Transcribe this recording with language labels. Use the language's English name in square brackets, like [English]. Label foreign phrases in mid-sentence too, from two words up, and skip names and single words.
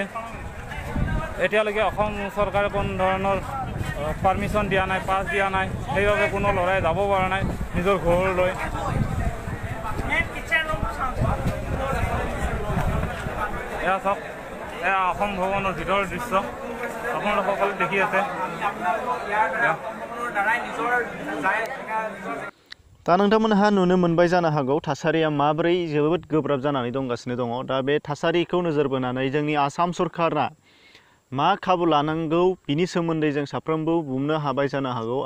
[Assamese] এতিয়ালৈকে অসম চৰকাৰে কোনো ধৰণৰ পাৰ্মিশ্যন দিয়া নাই, পাছ দিয়া নাই, সেইবাবে কোনো ল'ৰাই যাব পৰা নাই নিজৰ ঘৰলৈ। এয়া চাওক, এয়া অসম ভৱনৰ ভিতৰৰ দৃশ্য আপোনালোক সকলোৱে দেখি আছে। [Bodo] दा नोंथांमोनहा नुनो मोनबाय जानो हागौ थासारिया माबोरै जोबोद गोब्राब जानानै दंगासिनो दङ। दा बे थासारिखौ नोजोर बोनानै जोंनि आसाम सरकारा मा खाबु लानांगौ बिनि सोमोन्दै जों साफ्रोमबो बुंनो हाबाय जानो हागौ।